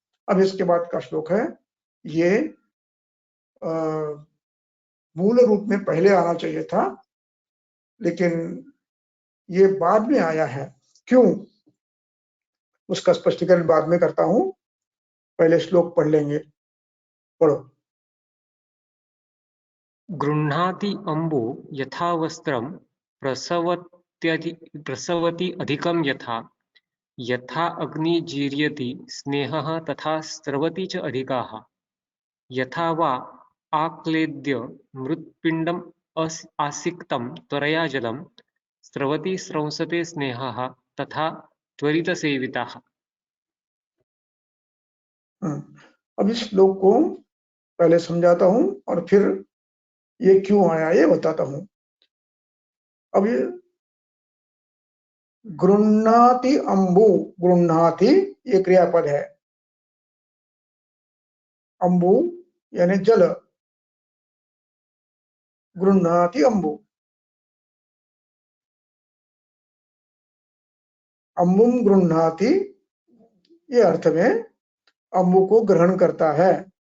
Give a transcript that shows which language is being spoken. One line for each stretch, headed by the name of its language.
Hindi: अब इसके बाद का श्लोक है, ये मूल रूप में पहले आना चाहिए था, लेकिन ये बाद में आया है, क्यों, उसका स्पष्टीकरण बाद में करता हूं, पहले श्लोक पढ़ लेंगे। पढ़ो।
Sanskrit: गृह्णाति अम्बो यथा वस्त्रं प्रसवति अधिकं यथा, यथा अग्नि जीर्यति स्नेहः तथा स्रवति च अधिकाः, यथा वा आक्लेद्य मृत्पिण्डम् आसिक्तं त्वरया जलं स्रवति स्रंसते स्नेहः तथा त्वरितसेविताः।
Hindi: अब इस श्लोक को पहले समझाता हूं और फिर ये क्यों आया ये बताता हूं। अब ये गृह्णाति अम्बु, गृह्णाति ये क्रियापद है, अम्बु यानी जल, गृह्णाति अम्बु, अम्बुम गृह्णाति ये अर्थ में अम्बु को ग्रहण करता है।